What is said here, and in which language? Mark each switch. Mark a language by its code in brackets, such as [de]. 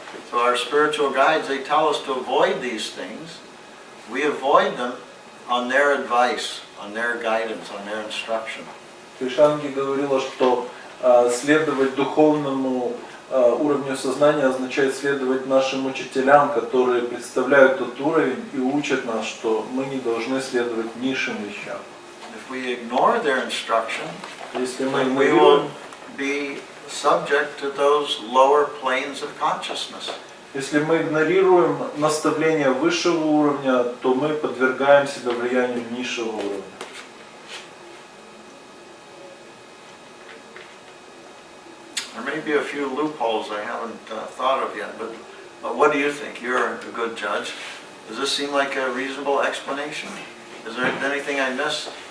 [en] So our spiritual guides, they tell us to avoid these things. We avoid them on their advice, on their guidance, on their instruction. [ru] Кришанги говорила, что следовать духовному уровню сознания означает следовать нашим учителям, которые представляют тот уровень и учат нас, что мы не должны следовать низшим вещам. [en] If we ignore their instruction, [ru] Если мы [en] then we will be subject to those lower planes of consciousness. [ru] Если мы игнорируем наставления высшего уровня, то мы подвергаем себя влиянию низшего уровня. [en] There may be a few loopholes I haven't thought of yet, but what do you think? You're a good judge. Does this seem like a reasonable explanation? Is there anything I missed?